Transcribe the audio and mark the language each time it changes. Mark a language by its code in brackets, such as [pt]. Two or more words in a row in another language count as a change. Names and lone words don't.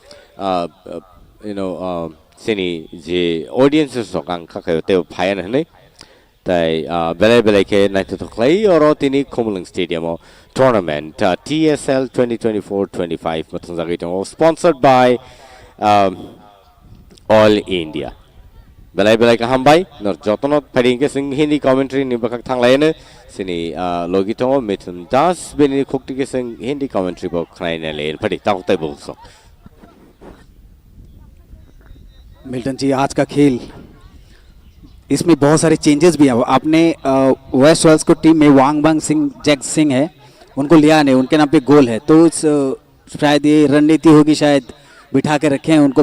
[trp] sini je audiences sok ang khakayo teo phayan nei tai bele ke nai to clay oro tini Komalang Stadium tournament TSL 2024-25 matangjagi tong [en] sponsored by All India [trp] belai ka hambai nor jotono pharing ke sing [en] hindi commentary [trp] ni bakak thanglai ne sini logi tong Mithun Das beni khokti ke sing [en] hindi commentary [trp] bo khnai ne le phadi tak tai bo so [hi] मिल्टन जी आज का खेल इसमें बहुत सारे चेंजेस भी हैं आपने वेस्ट रॉयल्स को टीम में वांगबांग सिंह जैक सिंह है उनको लिया नहीं उनके नाम पे गोल है तो शायद ये रणनीति होगी शायद बिठा के रखे हैं उनको